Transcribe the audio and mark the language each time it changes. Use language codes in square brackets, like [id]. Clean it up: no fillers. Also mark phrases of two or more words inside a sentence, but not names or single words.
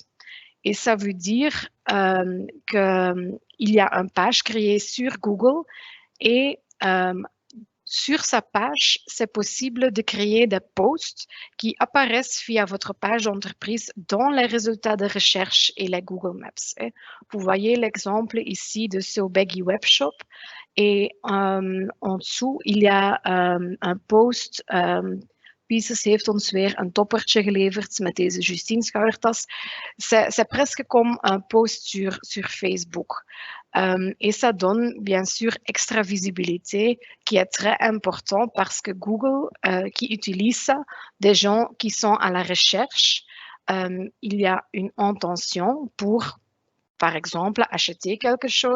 [fr] Et ça veut dire qu'il y a une page créée sur Google et sur sa page, c'est possible de créer des posts qui apparaissent via votre page d'entreprise dans les résultats de recherche et les Google Maps. Vous voyez l'exemple ici de ce Beggy Webshop et en dessous, il y a un post. [nl] Pieces heeft ons weer een toppertje geleverd met deze Justine schoudertas. [fr] C'est presque comme un post sur Facebook. Et ça donne bien sûr extra visibilité qui est très important parce que Google qui utilise ça, des gens qui sont à la recherche, il y a une intention pour, par exemple, acheter quelque chose.